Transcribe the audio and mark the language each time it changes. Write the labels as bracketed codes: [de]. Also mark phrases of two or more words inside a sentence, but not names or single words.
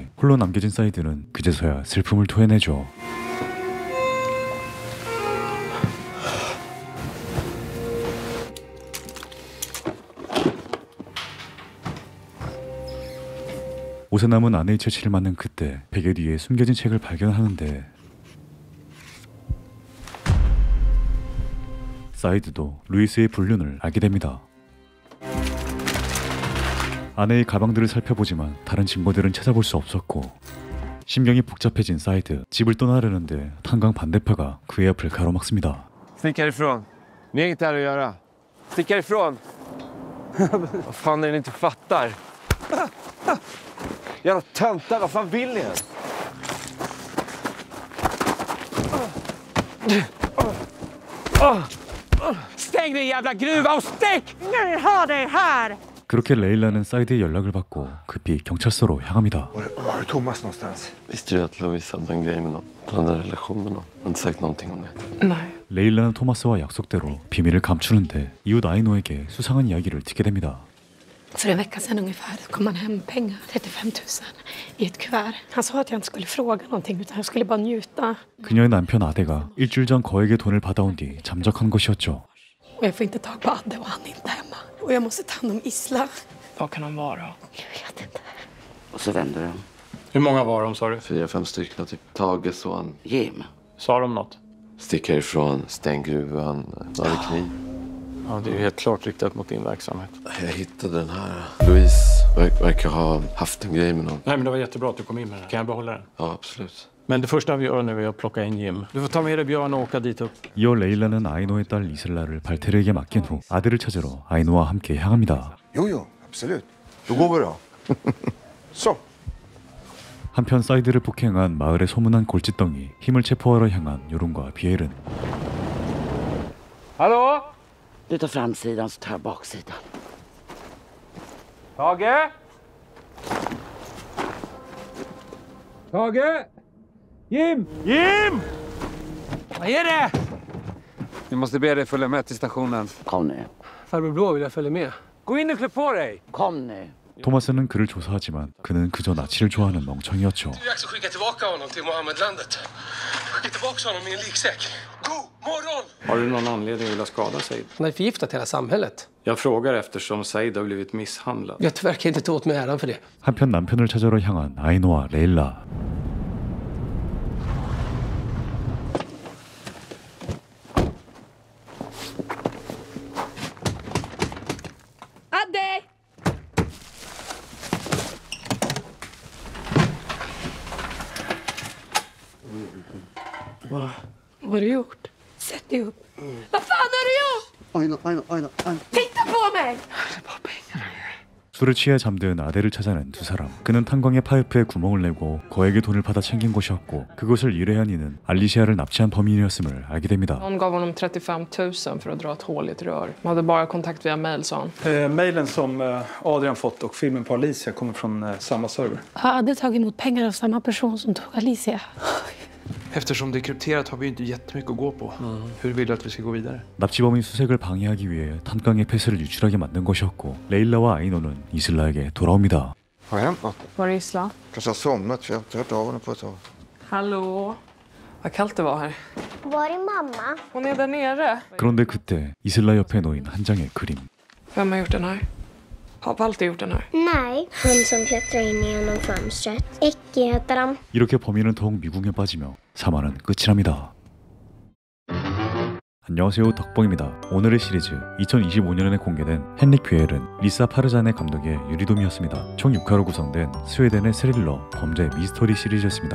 [ko] 홀로 남겨진 사이드는 그제서야 슬픔을 토해내죠. 옷에 남은 아내의 채취를 맞는 그때 베개 뒤에 숨겨진 책을 발견하는데 사이드도 루이스의 불륜을 알게 됩니다. 아내의 가방들을 살펴보지만 다른 증거들은 찾아볼 수 없었고 심경이 복잡해진 사이드. 집을 떠나려는데 탄광 반대파가 그의 앞을 가로막습니다. [sv] Stick härifrån. Ni har inget där att göra. Stick härifrån. Vad fan är det ni inte fattar? Jävla töntar, vad fan vill ni ens? Stäng din jävla gruva och stick! Nu har dig här! [ko] 그렇게 레일라는 사이드의 연락을 받고 급히 경찰서로 향합니다. [sv] Var är Thomas någonstans? Visste du att Louise hade en grej med någon? Han hade en relation med någon. Han har inte sagt någonting om det. Nej. [ko] 레일라는 토마스와 약속대로 비밀을 감추는데 이웃 아이노에게 수상한 이야기를 듣게 됩니다. [sv] För en vecka sedan ungefär kom han hem pengar, 35 000 i ett kuvert. Han sa att jag inte skulle fråga någonting utan jag skulle bara njuta. [ko] 그녀의 남편 아데가 일주일 전 거액의 돈을 받아온 뒤 잠적한 것이었죠. [sv] Och jag får inte tag på Adde och han är inte hemma. Och jag måste ta hand om Isla. Vad kan han vara? Jag vet inte. Och så vänder de. Hur många var de, sa du? 4-5 stycken, typ Tage, son, Jim. Sa de något? Stick härifrån, stäng gruvan, har du kniv? Ja, det är ju helt klart riktat mot din verksamhet. Jag hittade den här. Louise verkar ha haft en grej med någon. Nej, men det var jättebra att du kom in med den. Kan jag behålla den? Ja, absolut. Men det första vi gör nu är att plocka in Jim. Du får ta med dig Björn och åka dit upp. [ko] 이어 레일라는 아이노의 딸 이슬라를 발테르에게 맡긴 후 아들을 찾으러 아이노와 함께 향합니다. [sv] Jo, absolut. Då går vi då. Så. [ko] 한편 사이드를 폭행한 마을의 소문난 골칫덩이. 힘을 체포하러 향한 요론과 비엘은 [sv] Hallå? Du tar framsidan så tar jag baksidan. Tage? Tage? Jim! Jim! Vad är det? Vi måste be dig följa med till stationen. Kom nu. Farbror Blå vill jag följa med. Gå in och klä på dig. Kom nu. [ko] 토마스는 그를 조사하지만 그는 그저 나치를 좋아하는 멍청이였죠. [sv] Det är dags att skicka tillbaka honom till Mohamedlandet. Skicka tillbaka honom i en liksäck. God morgon! Har du någon anledning att vilja skada Said? Han har förgiftat hela samhället. Jag frågar eftersom Said har blivit misshandlad. Jag tyvärr kan inte ta åt mig äran för det. [ko] 한편 남편을 찾으러 향한 아이노와 레일라. [sv] Adde! Vad har du gjort? Sätt dig upp. Vad fan har du gjort? Aina. Titta på mig! [ko] 술에 취해 잠든 아델을 찾아낸 두 사람. 그는 탄광의 파이프에 구멍을 내고 거액의 돈을 받아 챙긴 것이었고 그것을 일회한 이는 알리시아를 납치한 범인이었음을 알게 됩니다. [sv] Någon gav honom 35 000 för att dra ett hål i ett rör. De hade bara kontakt via mail, sa han. Mailen som Adrian fått och filmen på Alicia kommer från samma server. Har Adde tagit emot pengar av samma person som tog Alicia? Eftersom det är krypterat har vi inte jättemycket att gå på. Hur vill du att vi ska gå vidare? [ko] 납치범인 수색을 방해하기 위해 탄광의 폐쇄를 유출하게 만든 것이었고 레일라와 아이노는 이슬라에게 돌아옵니다. [sv] Har jag hänt något? Var är Isla? Kanske har somnat för jag har inte hört av henne på ett tag. Hallå? Vad kallt det var här. Var är mamma? Hon är där nere. [ko] 그런데 그때 이슬라 옆에 놓인 한 장의 그림. [sv] Vem har gjort den här? Har Walter gjort den här? Nej, han som klättrar in genom fönstret. Icke heter han. [ko] 이렇게 범인은 더욱 미궁에 빠지며 사만은 끝이 납니다. 안녕하세요, 덕봉입니다. 오늘의 시리즈 2025년에 공개된 헨릭 뷰엘은 리사 파르잔의 감독의 유리돔이었습니다. 총 6화로 구성된 스웨덴의 스릴러 범죄 미스터리 시리즈였습니다.